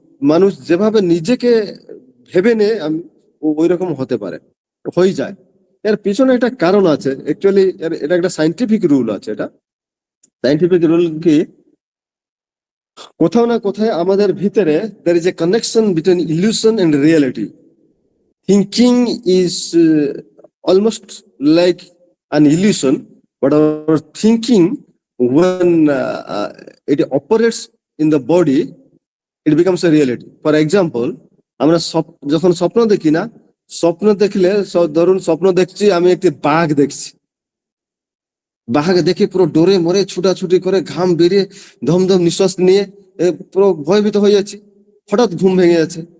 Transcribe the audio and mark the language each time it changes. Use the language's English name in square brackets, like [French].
[Bangla] মানুষ যেভাবে নিজেকে ভেবে নেয় আমি ওই রকম হতে পারে, হয়ে যায়। এর পিছনে একটা কারণ আছে, অ্যাকচুয়ালি এটা একটা সাইন্টিফিক রুল আছে। এটা সাইন্টিফিক রুল কি, কোথাও না কোথায় আমাদের ভিতরে [English] there is a connection between illusion and reality. Thinking is almost like an illusion, but our thinking, when it operates in the body, it becomes a reality. [Bangla] For example, আমরা যখন স্বপ্ন দেখি না, স্বপ্ন দেখলে ধরুন স্বপ্ন দেখছি আমি একটি বাঘ দেখছি, বাঘ দেখে পুরো ডরে মরে ছুটাছুটি করে ঘাম বেরিয়ে ধমধম নিঃশ্বাস নিয়ে পুরো ভয়ভীত হয়ে যাচ্ছি। হঠাৎ ঘুম ভেঙে যাচ্ছে।